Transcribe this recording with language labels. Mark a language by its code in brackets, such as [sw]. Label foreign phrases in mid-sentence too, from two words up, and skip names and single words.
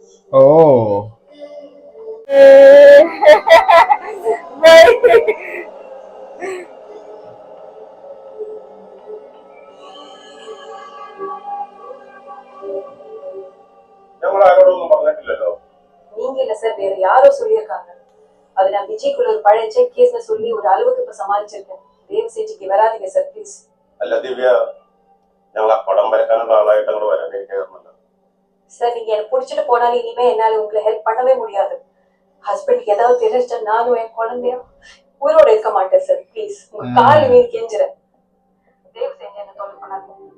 [ml] Oh. ഞങ്ങൾ ആരോടൊന്നും പറഞ്ഞിട്ടില്ലല്ലോ. [ta] நீங்க இல்ல சார், வேற யாரோ சொல்லியிருக்காங்க. அது நான் விஜய்க்குள்ள ஒரு பழைய [en] check case [ta] சொல்லி ஒரு அளவுக்கு இப்ப சமாளிச்சிருக்கேன். தயவு செஞ்சு இங்க வராதீங்க [en] sir please. [ml] അല്ല ദിവ്യ, ഞങ്ങൾ ആ പടം വരക്കാനുള്ള ആളായിട്ട് അങ്ങോട്ട് വരാനിരിക്കാറുണ്ടല്ലോ. [ta] சார் நீங்க என்ன புடிச்சிட்டு போனாலும் இனிமே என்னால உங்களுக்கு ஹெல்ப் பண்ணவே முடியாது. ஹஸ்பண்டுக்கு ஏதாவது தெரிஞ்சிட்டா நானும் என் குழந்தையும் உயிரோட இருக்க மாட்டேன் சார். ப்ளீஸ் உங்க கால் நீ கெஞ்சுறேன். தயவு செஞ்சு என்ன தொல்லை பண்ணாதீங்க.